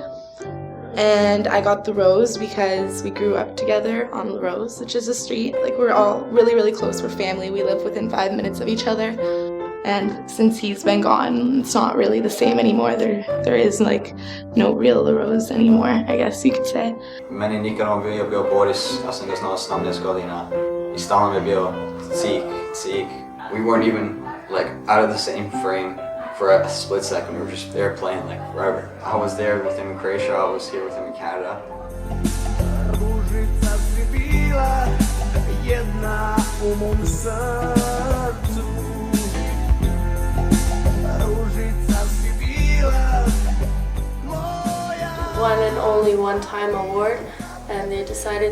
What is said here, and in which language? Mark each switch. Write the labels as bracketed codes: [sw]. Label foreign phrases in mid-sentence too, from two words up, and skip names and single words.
[en] And I got the Rose because we grew up together on the Rose, which is a street. Like, we're all really, really close. We're family. We live within 5 minutes of each other. And since he's been gone, it's not really the same anymore. There is like no real Rose anymore, I guess you could say. [sr] Meni nikad on bio Boris, ja sam ga znao 17 godina I stalno mi bio Cik. [en] We weren't even like out of the same frame for a split second. We were just there playing like forever. I was there with him in Croatia, I was here with him in Canada. One and only one-time award, and they decided